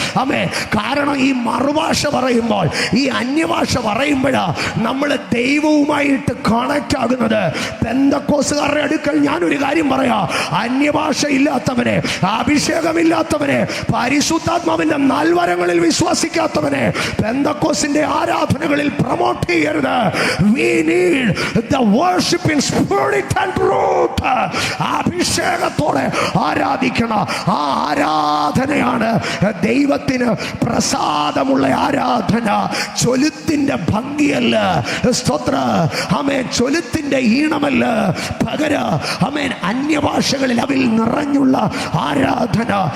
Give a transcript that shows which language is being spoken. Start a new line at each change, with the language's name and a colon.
Malayalam: അമ്മേ കാരണം ഈ മറുഭാഷ പറയുമ്പോൾ, ഈ അന്യഭാഷ പറയുമ്പോഴാ നമ്മൾ ദൈവവുമായിട്ട് കണക്ട് ആകുന്നത്. പെന്തക്കോസുകാരുടെ അടുക്കൽ ഞാനൊരു കാര്യം പറയാം, അന്യഭാഷ ഇല്ലാത്തവനെ, അഭിഷേകമില്ലാത്തവനെ, പരിശുദ്ധാത്മാവിന്റെ നൽവരങ്ങളിൽ വിശ്വസിക്കാത്തവനെ പെന്തക്കോസിന്റെ ആരാധനകളിൽ പ്രൊമോട്ട് ചെയ്യരുത്.
English: We need the worship in spirit and truth.
Malayalam: അഭിഷേകത്തോടെ ആരാധിക്കണം. ആ ആരാധനയാണ് ദൈവത്തിന് പ്രസാദമുള്ള ആരാധന. ചൊലുത്തിന്റെ ഭംഗിയല്ല, സ്തോത്ര, ആമേൻ, ചൊലുത്തിന്റെ ഈണമല്ല, പകരം ആമേൻ അന്യഭാഷകളിൽ അവയിൽ നിറഞ്ഞുള്ള ആരാധന.